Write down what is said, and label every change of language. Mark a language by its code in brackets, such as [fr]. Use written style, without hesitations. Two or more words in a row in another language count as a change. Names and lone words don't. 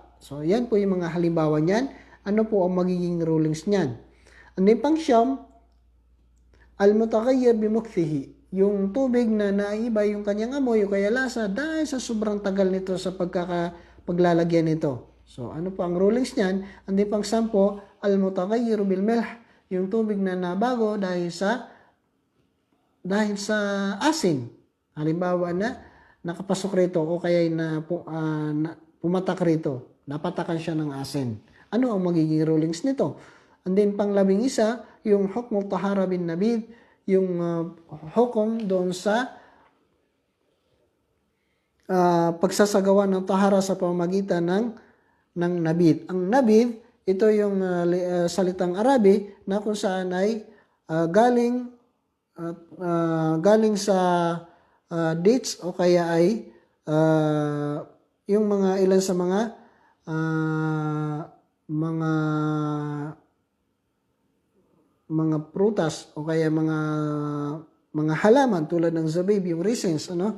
[tl] So, yan po yung mga halimbawa niyan. Ano po ang magiging rulings niyan? Ano yung pang-siyam? [ar] المتغير بمكثه. [tl] Yung tubig na naiba yung kanyang amoy o kaya lasa dahil sa sobrang tagal nito sa paglalagyan nito. So, ano po ang rulings niyan? Ano yung pang-10? [ar] المتغير بالملح. [tl] Yung tubig na nabago dahil sa asin. Halimbawa na nakapasok rito o kaya pumatak rito, napatakan siya ng asin. Ano ang magiging rulings nito? [en] And then [tl] pang-11, yung [ar] حكم طهارة بالنبيذ, [tl] yung hukom doon sa pagsasagawa ng tahara sa pamamagitan ng nabid. Ang nabid, ito yung salitang Arabi na kung saan ay galing sa dates o kaya ay yung mga ilan sa mga prutas o kaya mga halaman tulad ng zabib, yung raisins, ano?